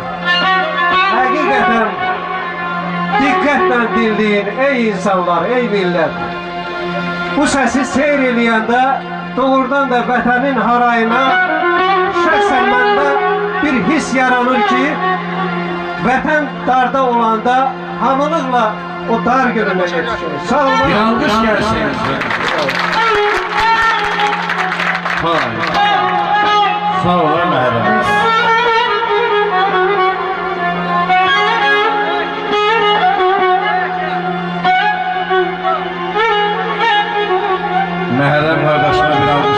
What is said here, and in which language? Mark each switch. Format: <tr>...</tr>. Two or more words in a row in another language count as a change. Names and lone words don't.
<az>Həqiqətən diqqətlə dinleyin ey insanlar, ey millət. Bu səsi seyr eləyəndə doğrudan da vətənin harayına şəxsən məndə bir his yaranır ki, vətən darda olanda hamılıqla o dar gününə yetişir. Sağ olun.</az> <tr>Bir alkış gelsin.</tr> <az>Sağ olun</az> <tr>Mehrem. Mehrem kardeşime bir alkış.</tr>